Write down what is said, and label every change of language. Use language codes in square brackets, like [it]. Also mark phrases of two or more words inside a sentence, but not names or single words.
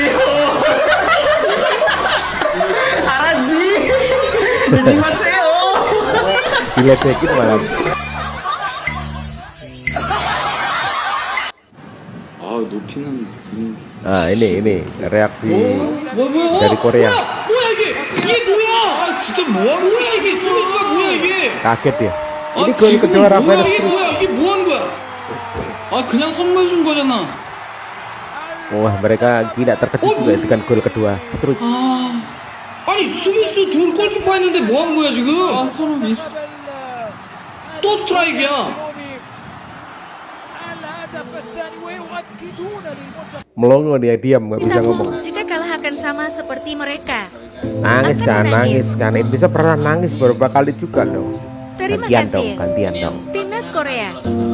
[id] Diledekin malah. Ini reaksi dari Korea. [ko] 뭐야 이게? 이게 뭐야? 아 진짜 뭐하는 거야 이게? 수비수가 뭐야 이게? [id] Kaget dia. [ko] 아 [id] Ini gol [ko] 지금 [id] kedua Rafael [ko] 뭐야 이게 [id] Struijk. [ko] 뭐야? 이게 뭐 하는 거야? 아 그냥 선물 준 거잖아. [id] Wah, mereka tidak terkejut juga dengan gol kedua Struijk. [ko] 아 아니 수비수 둘 골키퍼 했는데 뭐 하는 거야 지금? 아 사람이 또 스트라이크야. [ar] الهدف الثاني ويؤكدون للمنتخب. [id] Melongo dia, diam, nggak bisa ngomong. Jika kalah akan sama seperti mereka. Nangis Akan kan, menangis. nangis kan. Indonesia pernah nangis beberapa kali juga loh. Terima Gantian kasih. dong, gantian dong.